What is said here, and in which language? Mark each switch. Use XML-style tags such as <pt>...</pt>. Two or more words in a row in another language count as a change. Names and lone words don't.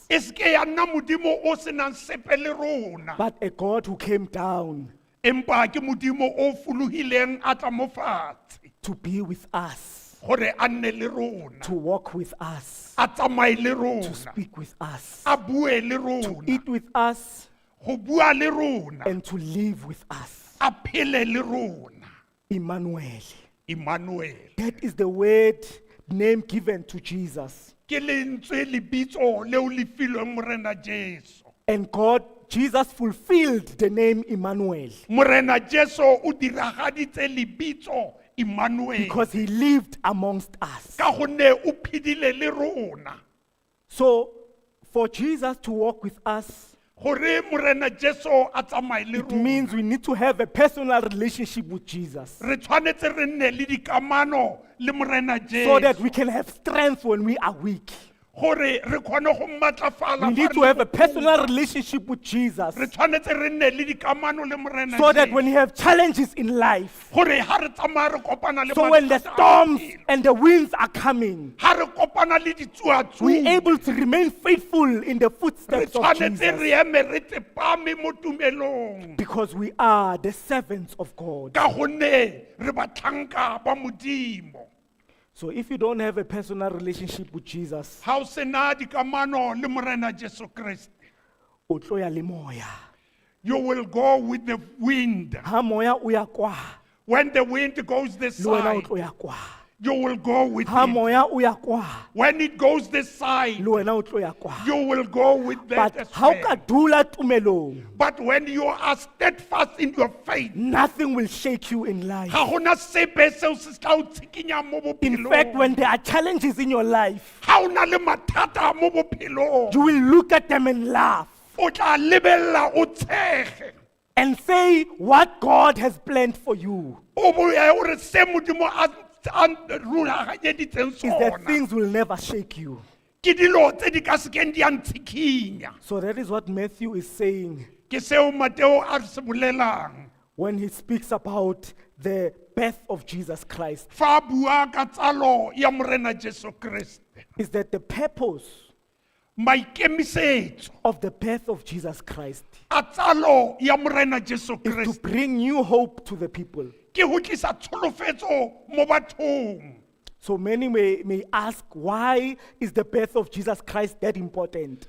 <tn>e seke ya nna modimo o senang sepe le rona</tn> <en>but a God who came down</en> <tn>empa ke modimo o fologileng a tla mo fatshe</tn> <en>to be with us,</en> <tn>gore a nne le rona</tn> <en>to walk with us,</en> <tn>a tsamaye le</tn> <en>to</en> <tn>rona</tn> <en>speak with us,</en> <tn>a bue le</tn> <en>to</en> <tn>rona</tn> <en>eat with us,</en> <tn>go bua le rona</tn> <en>and to live with us.</en> <tn>a phele le rona</tn> <en>Emmanuel, Emmanuel. That is the word name given to Jesus.</en> <tn>Ke lentswe lebitso leo le filweng Morena Jesu.</tn> <en>And Jesus fulfilled the name Emmanuel</en> <tn>Morena Jesu o diragaditse lebitso Emmanuel.</tn> <en>because he lived amongst us.</en> <tn>Ka gonne o phidile le rona.</tn> <en>So for Jesus to walk with us,</en> <tn>Gore Morena Jesu a tsamaye le</tn> <en>it</en> <tn>rona.</tn> <en>means we need to have a personal relationship with Jesus</en> <tn>Re tshwanetse re nne le dikamano le Morena Jesu.</tn> <en>so that we can have strength when we are weak.</en> <tn>Gore re kgone go matlafala</tn> <en>We need to have a personal relationship with Jesus</en> <tn>Re tshwanetse re nne le dikamano le Morena</tn> <en>so that</en> <tn>Jesu.</tn> <en>when we have challenges in life,</en> <tn>Gore ha re tsamaya re kopana le</tn> <en>so when the</en> <tn>mathata a</tn> <en>storms</en> <tn>bophelo,</tn> <en>and the winds are coming,</en> <tn>ha re kopana le ditsuatsu,</tn> <en>we're able to remain faithful in the</en> <tn>re</tn> <en>footsteps of</en> <tn>tshwanetse</tn> <en>Jesus</en> <tn>re eme re tsepame mo tumelong.</tn> <en>because we are the servants of God.</en> <tn>Ka gonne re batlhanka ba Modimo.</tn> <en>So if you don't have a personal relationship with Jesus,</en> <tn>Ha o sena dikamano le Morena Jesu Kriste, o tlo ya le moya.</tn> <en>you will go with the wind.</en> <tn>Ha moya o ya kwa,</tn> <en>When the wind goes this</en> <tn>le wena o</tn> <en>side,</en> <tn>tlo ya kwa.</tn> <en>you will go with</en> <tn>Ha</tn> <en>it.</en> <tn>moya o ya kwa,</tn> <en>When it goes this side,</en> <tn>le wena o tlo ya kwa.</tn> <en>you will go with that But as</en> <tn>ha o</tn> <en>well.</en> <tn>ka dula tumelong,</tn> <en>But when you are steadfast in your faith, nothing will shake you in life.</en> <tn>ga gona sepe seo se tla o tshikinya mo</tn> <en>In fact,</en> <tn>bophelong.</tn> <en>when there are challenges in your life,</en> <tn>Ha o na le mathata mo bophelong,</tn> <en>you will look at them and laugh</en> <tn>o tla lebella o tshege.</tn> <en>and say what God has planned for you</en> <tn>O boye o re se Modimo a rulaganyeditseng</tn> <en>is that</en> <tn>sona.</tn> <en>things will never shake you.</en> <tn>Ke dilo tse di ka sekeng di a ntshikinya.</tn> <en>So that is what Matthew is saying</en> <tn>Ke seo Mateo a re se bolelang.</tn> <en>when he speaks about the birth of Jesus Christ,</en> <tn>Fa a bua ka tsalo ya Morena Jesu Kriste.</tn> <en>is that the purpose</en> <tn>Maikemisetso</tn> <en>of the birth of Jesus Christ</en> <tn>a tsalo ya Morena Jesu</tn> <en>is to</en> <tn>Kriste</tn> <en>bring new hope to the people.</en> <tn>ke go tlisa tsholofetso mo bathong.</tn> <en>So many may ask, why is the birth of Jesus Christ that important?</en>